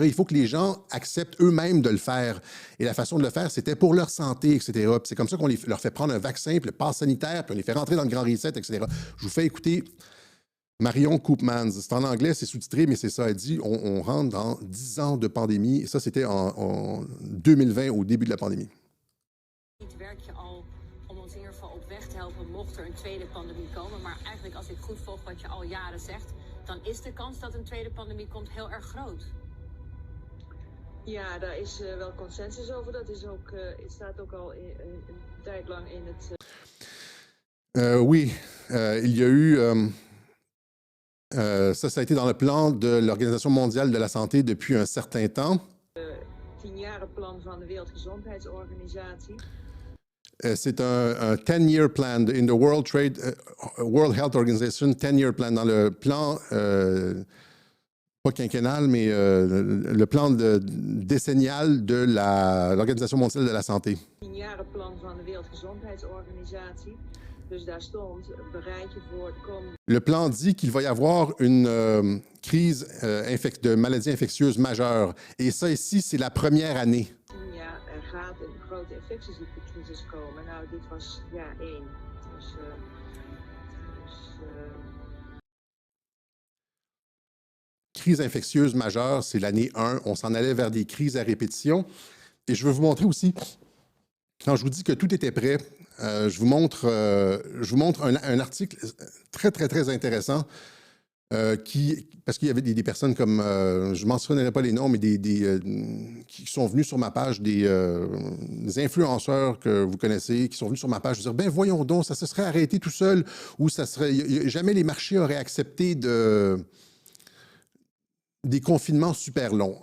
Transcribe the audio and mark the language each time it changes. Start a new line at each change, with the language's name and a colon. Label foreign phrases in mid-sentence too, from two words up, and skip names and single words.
French: Il faut que les gens acceptent eux-mêmes de le faire. Et la façon de le faire, c'était pour leur santé, etc. Puis c'est comme ça qu'on leur fait prendre un vaccin, puis le pass sanitaire, puis on les fait rentrer dans le grand reset, etc. Je vous fais écouter Marion Koopmans. C'est en anglais, c'est sous-titré, mais c'est ça. Elle dit on rentre dans 10 ans de pandémie. Et ça, c'était en 2020, au début de la pandémie.
Dutch: Om ons in ieder geval op weg te helpen mocht er een tweede pandemie komen. Maar eigenlijk als ik goed volg wat je al jaren zegt, dan is de kans dat een tweede pandemie komt heel erg groot. Ja, daar is wel consensus over. Dat is ook, het staat ook al een tijd lang in het...
French: Oui, il y a eu... ça a été dans le plan de l'Organisation mondiale de la santé depuis un certain temps.
Dutch: 10-jarenplan van de Wereldgezondheidsorganisatie.
French: C'est un
English: 10-year plan in the World Health Organization, 10-year plan,
French: dans le plan, pas quinquennal, mais le plan décennial de l'Organisation mondiale de la santé.
Dutch: 10-jarenplan van de Wereldgezondheidsorganisatie. Dus daar stond, bereid je voor de komende...
French: Le plan dit qu'il va y avoir une crise de maladie infectieuse majeure. Et ça ici, c'est la première année.
Dutch: Ja, er gaat een grote infectieziektecrisis komen. Nou, dit was jaar 1.
French: Crise infectieuse majeure, c'est l'année 1. On s'en allait vers des crises à répétition. Et je veux vous montrer aussi, quand je vous dis que tout était prêt, je vous montre un article très, très, très intéressant parce qu'il y avait des personnes comme, je ne mentionnerai pas les noms, mais qui sont venus sur ma page, des influenceurs que vous connaissez, qui sont venus sur ma page, dire, ben voyons donc, ça se serait arrêté tout seul, ou ça serait, jamais les marchés auraient accepté des confinements super longs.